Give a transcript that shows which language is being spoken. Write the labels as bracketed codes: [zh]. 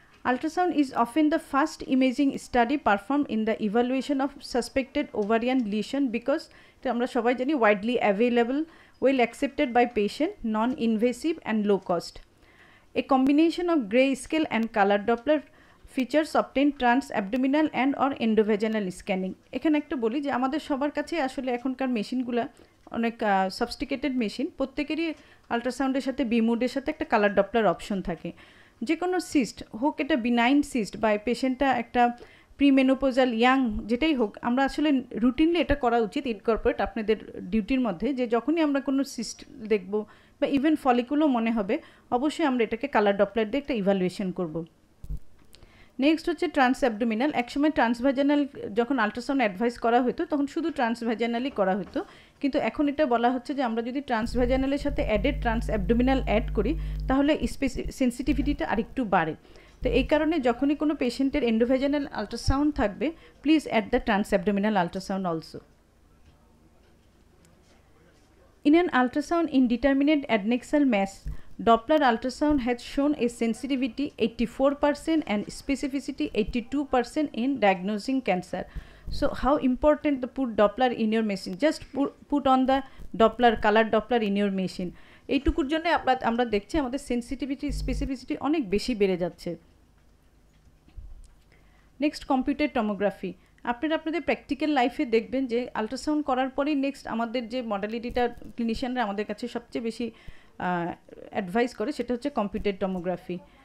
[en] ultrasound is often the first imaging study perform in the evaluation of suspected ovarian lesion, because [bn] আমরা সবাই জানি [en] Widely available, well accepted by patient, non-invasive and low cost. A combination of grayscale and color Doppler features obtained trans-abdominal and or endovaginal scanning. [bn] এখানে একটা বলি যে আমাদের সবার কাছে আসলে এখনকার মেশিনগুলো অনেক সফিস্টিকেটেড মেশিন, প্রত্যেকেরই আল্ট্রাসাউন্ডের সাথে বিমুডের সাথে একটা কালার ডপলার অপশন থাকে। যে কোনো সিস্ট হোক, এটা বিনাইন সিস্ট বা পেশেন্টটা একটা প্রিমেনোপোজাল ইয়াং যেটাই হোক, আমরা আসলে রুটিনলি এটা করা উচিত ইনকর্পোরেট আপনাদের ডিউটির মধ্যে, যে যখনই আমরা কোনো সিস্ট দেখব বা ইভেন ফলিকুলও মনে হবে, অবশ্যই আমরা এটাকে কালার ডপলার দিয়ে একটা ইভ্যালুয়েশন করব। নেক্সট হচ্ছে ট্রান্স অ্যাবডোমিনাল। একসময় ট্রান্সভাজানাল যখন আল্ট্রাসাউন্ড অ্যাডভাইস করা হতো তখন শুধু ট্রান্সভাজানালই করা হতো, কিন্তু এখন এটা বলা হচ্ছে যে আমরা যদি ট্রান্সভাজানালের সাথে অ্যাডেড ট্রান্স অ্যাবডোমিনাল অ্যাড করি তাহলে সেন্সিটিভিটিটা আরেকটু বাড়ে। তো এই কারণে যখনই কোনো পেশেন্টের এন্ডোভেজানাল আল্ট্রাসাউন্ড থাকবে, [en] Please add the transabdominal ultrasound also. In an ultrasound indeterminate adnexal mass, Doppler ultrasound has shown a sensitivity 84% and specificity 82% in diagnosing cancer. So how important to put Doppler in your machine? Just put on the Doppler, color Doppler in your machine. [bn] এইটুকুর জন্য আমরা দেখছি আমাদের sensitivity, specificity অনেক বেশি বেড়ে যাচ্ছে। Next computer tomography. আপনারা আপনাদের প্র্যাকটিক্যাল লাইফে দেখবেন যে আল্ট্রাসাউন্ড করার পরেই নেক্সট আমাদের যে মডালিটিটা ক্লিনিশিয়ানরা আমাদের কাছে সবচেয়ে বেশি অ্যাডভাইস করে সেটা হচ্ছে কম্পিউটার টমোগ্রাফি।